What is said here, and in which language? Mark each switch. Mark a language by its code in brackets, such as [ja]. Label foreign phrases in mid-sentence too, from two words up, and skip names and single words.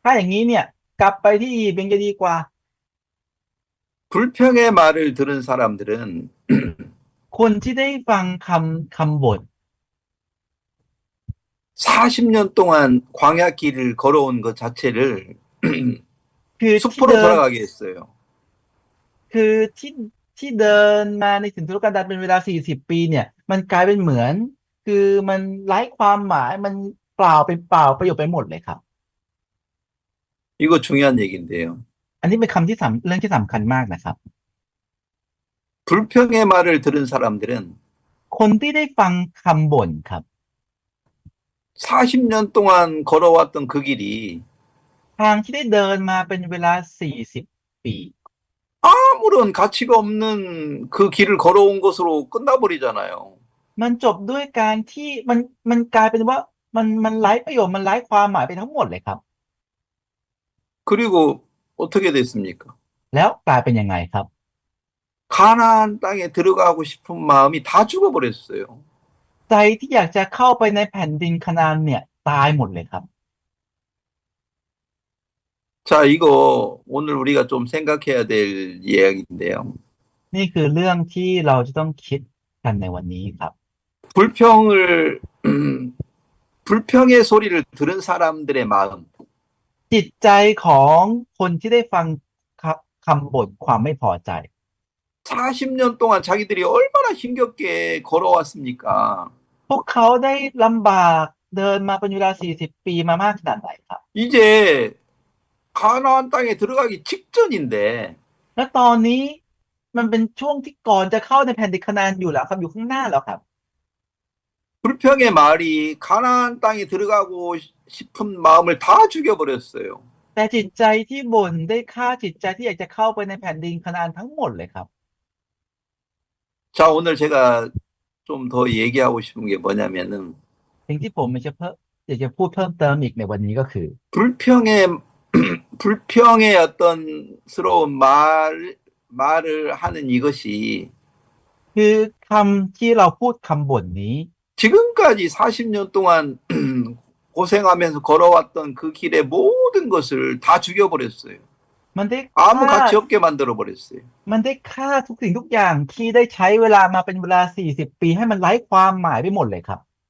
[th] ถ้าอย่างนี้เนี่ยกลับไปที่อียิปต์ยังจะดีกว่า [ko] 불평의 말을 들은 사람들은 [th] คนที่ได้ฟังคำบ่น [ko] 40년 동안 광야 길을 걸어온 것 자체를 [th] คือที่ [ko] 숲으로 [th] เดิน [ko] 돌아가게 했어요. [th] คือที่เดินมาในถิ่นทุรกันดารเป็นเวลา40 ปีเนี่ย มันกลายเป็นเหมือน คือมันไร้ความหมายมันเปล่าเป็นเปล่าประโยชน์ไปหมดเลยครับ [ko] 이거 중요한 얘기인데요. [th] อันนี้เป็นเรื่องที่สำคัญมากนะครับ [ko] 불평의 말을 들은 사람들은 [th] คนที่ได้ฟังคำบ่นครับ [ko] 40년 동안 걸어왔던 그 길이 [th] ทางที่ได้เดินมาเป็นเวลา40 ปี [ko] 아무런 가치가 없는 그 길을 걸어온 것으로 끝나버리잖아요. [th] มันจบด้วยการที่มันกลายเป็นว่ามันไร้ประโยชน์มันไร้ความหมายไปทั้งหมดเลยครับ [ko] 그리고 어떻게 됐습니까? [th] แล้วกลายเป็นยังไงครับ [ko] 가나안 땅에 들어가고 싶은 마음이 다 죽어버렸어요. [th] ใจที่อยากจะเข้าไปในแผ่นดินคานาานเนี่ยตายหมดเลยครับ [ko] 자, 이거 오늘 우리가 좀 생각해야 될 이야기인데요. [th] นี่คือเรื่องที่เราจะต้องคิดกันในวันนี้ครับ [ko] 불평을 불평의 소리를 들은 사람들의 마음, [th] จิตใจของคนที่ได้ฟังคำบ่นความไม่พอใจ [ko] 40년 동안 자기들이 얼마나 힘겹게 걸어왔습니까? [th] พวกเขาได้ลำบากเดินมาเป็นเวลา40 ปีมามากขนาดไหนครับ [ko] 이제 가나안 땅에 들어가기 직전인데 [th] และตอนนี้มันเป็นช่วงที่ก่อนจะเข้าในแผ่นดินคานาานอยู่แล้วครับอยู่ข้างหน้าแล้วครับ [ko] 불평의 말이 가나안 땅에 들어가고 싶은 마음을 다 죽여버렸어요. [th] แต่จิตใจที่บ่นได้ฆ่าจิตใจที่อยากจะเข้าไปในแผ่นดินคานาานทั้งหมดเลยครับ [ko] 자, 오늘 제가 좀 더 얘기하고 싶은 게 뭐냐면은 [th] สิ่งที่ผมอยากจะพูดเพิ่มเติมอีกในวันนี้ก็คือ [ko] 불평의 불평의 어떤 스러운 말을 하는 이것이 [th] คือคำที่เราพูดคำบ่นนี้ [ko] 지금까지 40년 동안 고생하면서 걸어왔던 그 길의 모든 것을 다 죽여버렸어요. [th] มันได้ [ko] 아무 [th] ฆ่า [ko] 가치 없게 만들어버렸어요. [th] มันได้ฆ่าทุกสิ่งทุกอย่างที่ได้ใช้เวลามาเป็นเวลา40 ปีให้มันไร้ความหมายไปหมดเลยครับ